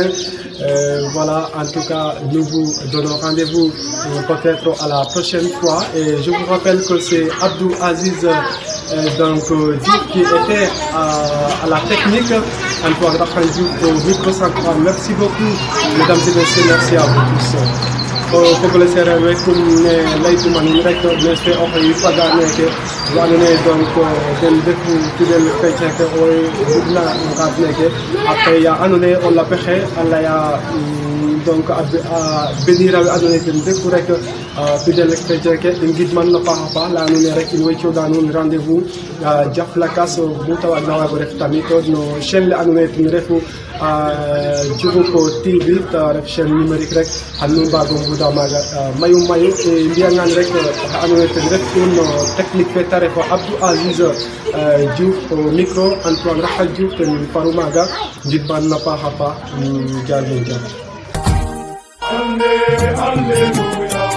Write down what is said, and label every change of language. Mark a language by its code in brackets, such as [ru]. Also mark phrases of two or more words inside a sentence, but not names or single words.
[fr] Voilà, en tout cas, nous vous donnons rendez-vous peut-être à la prochaine fois. Et je vous rappelle que c'est Abdou Aziz qui était à la technique. Antoine Raphaël au micro central. Merci beaucoup, mesdames et messieurs, merci à vous tous. [srr] Fogole sereer we kum ne laytuma nuun rek ne fe oxe faga neke we ando naye donc den ndefu [fr] fidèle chrétien [srr] ke oxe bugna ngaad neke après ya ando naye o lapexe a leya donc a bénira we ando naye den ndefu rek [fr] fidèle chrétien [srr] ke i ngidman no paax a paax leya nuun rek in way cooɗa nuun rendez-vous jaf lakas bu ta waag na waago ref tamit no chaîne le ando naye ten refu Diouroup TV ta ref [fr] chaîne numérique [srr] rek xan nu mbago nguda maaga mayu e mbiyangaan rek oxe andoona yee ten ref [fr] un technique [srr] fe ta ref Abdou Aziz Diouf [fr] au micro [srr] Antoine Raphaël Diouf ten faru maaga ngidman na paax a paax jaa ngeen jëf. Alleluia.